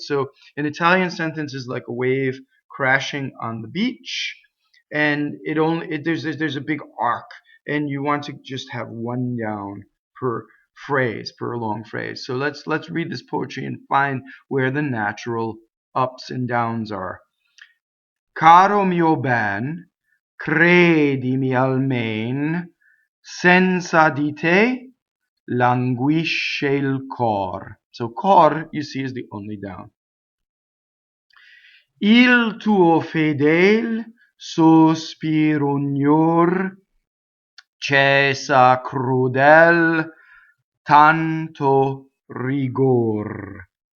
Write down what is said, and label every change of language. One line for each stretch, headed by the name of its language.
English: So an Italian sentence is like a wave crashing on the beach, and there's a big arc, and you want to just have one down per phrase, per long phrase. So let's read this poetry and find where the natural ups and downs are.
Italian: Caro mio ben, credimi almen, senza di te languisce il cor.
English: So cor, you see, is the only down.
Italian: Il tuo fedel sospiro ognor, Cɛssa crudɛl, tanto rigor.